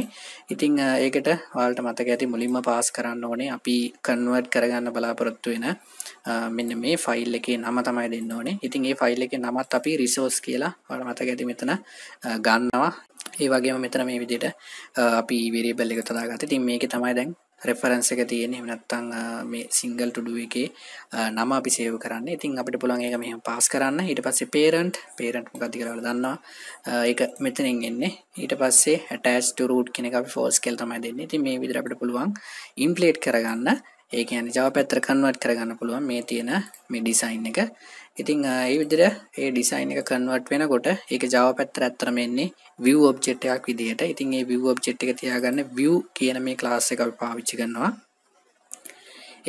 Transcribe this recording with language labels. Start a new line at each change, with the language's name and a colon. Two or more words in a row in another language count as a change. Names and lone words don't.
Sinhala: ඉතින් ඒකට ඔයාලට මතක ඇති මුලින්ම pass කරන්න ඕනේ අපි convert කරගන්න බලාපොරොත්තු වෙන මෙන්න මේ file එකේ නම තමයි දෙන්න ඕනේ. ඉතින් මේ file එකේ නමත් අපි resource කියලා ඔයාලට මතක ඇති මෙතන ගන්නවා. ඒ වගේම මෙතන මේ විදිහට අපි variable එක දාගත්තා. ඉතින් මේකේ තමයි දැන් reference එක තියෙන්නේ. එහෙම නැත්නම් මේ
English: single to do
Sinhala: එකේ නම අපි save කරන්නේ. ඉතින් අපිට පුළුවන් ඒක මෙහෙම pass කරන්න. ඊට පස්සේ parent මොකක්ද කියලා ඔයාලා දන්නවා. ඒක මෙතනින් එන්නේ. ඊට පස්සේ
English: attach to root
Sinhala: කියන එක අපි false කියලා තමයි දෙන්නේ. ඉතින් මේ විදිහට අපිට පුළුවන් inflate කරගන්න. ඒ කියන්නේ Java පැත්තට convert කරගන්න පුළුවන් මේ තියෙන මේ design එක. ඉතින් ඒ විදිහට ඒ design එක convert වෙනකොට ඒක Java පැත්තට ඇත්තටම එන්නේ
English: view object
Sinhala: එකක් විදිහට. ඉතින් මේ
English: view object
Sinhala: එක තියාගන්න view කියන මේ class එක අපි පාවිච්චි කරනවා.